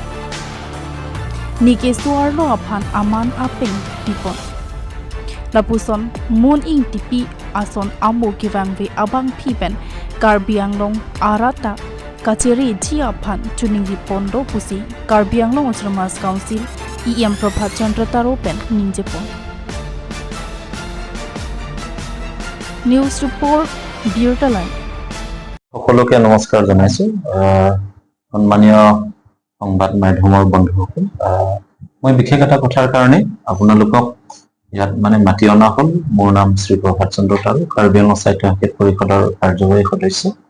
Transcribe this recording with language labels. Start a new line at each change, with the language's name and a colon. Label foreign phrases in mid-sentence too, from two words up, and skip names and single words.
Karbi: Nike suarlo aphan aman apeng tipon Lapuson moon in tipi ason amo givangve abang pipen Karbi Anglong arata Kacheri Jia Phan Chuningi Pondo Pusi Karbi Anglong Autonomous Council EM Prabhat Chandra Daropen Ningjepon News Report Biertalai
Assamese: সকলোকে নমস্কাৰ জনাইছো সন্মানীয় সংবাদ মাধ্যমৰ বন্ধুসকল মই বিশেষ এটা কথাৰ কাৰণে আপোনালোকক ইয়াত মানে মাতি অনা হ'ল মোৰ নাম শ্ৰী প্ৰভাত চন্দ্ৰ তাৰু কাৰ্বি আংলং সাহিত্য সাংস্কৃতিক পৰিষদৰ কাৰ্যবাহী সদস্য